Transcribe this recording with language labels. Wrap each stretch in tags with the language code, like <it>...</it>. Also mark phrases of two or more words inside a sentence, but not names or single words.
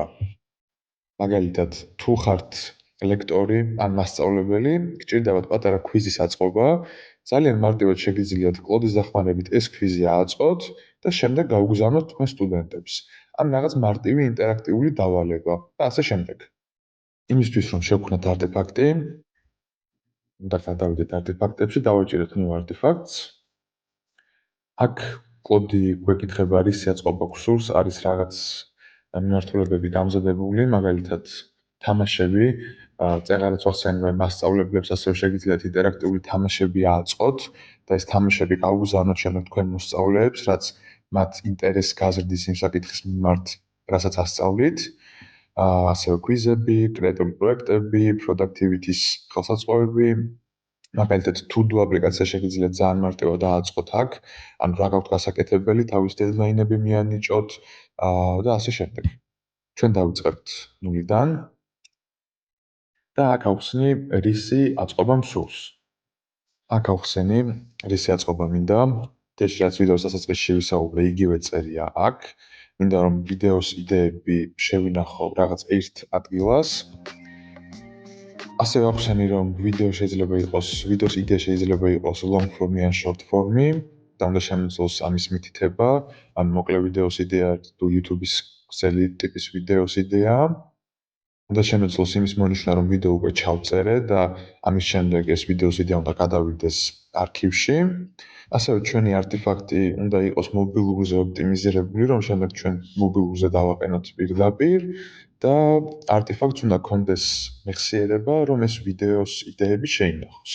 <ka>მაგალითად, თუ ხართ ლექტორი ან მასწავლებელი, გჭირდებათ პატარა ქვიზის აწყობა, ძალიან მარტივად შეგიძლიათ კოდის დახმარებით ეს ქვიზი აწყოთ და შემდეგ გაუგზავნოთ თქვენ სტუდენტებს. ან რაღაც მარტივი ინტერაქტიული დავალება და ასე შემდეგ. იმისთვის რომ შევქმნათ არტეფაქტი, უნდა გადავიდეთ არტეფაქტებში, დავაჭიროთ</ka> <en>new artifacts.</en> <ka>აქ კოდი გვეკითხება რის აწყობა გსურს, არის რაღაც მიმართულებები დამზადებული, მაგალითად თამაშები, წეღარაც ახსენებენ მასწავლებლებს, ასევე შეგიძლიათ ინტერაქტიული თამაშები აწყოთ და ეს თამაშები გაუგზავნოთ შემდეგ თქვენ მოსწავლეებს, რაც მათ ინტერესს გაზრდის იმ საკითხის მიმართ, რასაც ასწავლით. ასევე კვიზები, კრეატიული პროექტები, productivity-ის ხელსაწყოები. მაგალითად, to-do აპლიკაცია შეგიძლიათ ძალიან მარტივად დააწყოთ აქ, ანუ რა გაქვთ გასაკეთებელი, თავის დედლაინები მიანიჭოთ და ასე შემდეგ. ჩვენ დავიწყებთ ნულიდან და აქ ავხსნი რისი აწყობა მსურს. აქ ავხსენი რისი აწყობა მინდა. თეში რაც ვიდეოს დასაწყისში ვისაუბრე, იგივე წერია აქ. მინდა რომ ვიდეოს იდეები შევინახო რაღაც ერთ ადგილას. ასევე ავხსენი რომ ვიდეოს იდეა შეიძლება იყოს</ka> <en>long form-ი</en> <ka>ან</ka> <en>short form-ი.</en> <ka>და უნდა შემიძლოს ამის მითითება, ან მოკლე ვიდეოს იდეა თუ YouTube-ის ქსელი ტიპის ვიდეოს იდეა. უნდა შემეძლოს იმის მონიშნა, რომ ვიდეო უკვე ჩავწერე და ამის შემდეგ ეს ვიდეოს იდეა უნდა გადავიდეს არქივში. ასევე ჩვენი არტეფაქტი უნდა იყოს მობილურზე ოპტიმიზირებული, რომ შემდეგ ჩვენ მობილურზე დავაყენოთ პირდაპირ და არტეფაქტს უნდა კონდეს მეხსიერება, რომ ეს ვიდეოს იდეები შეინახოს.</ka>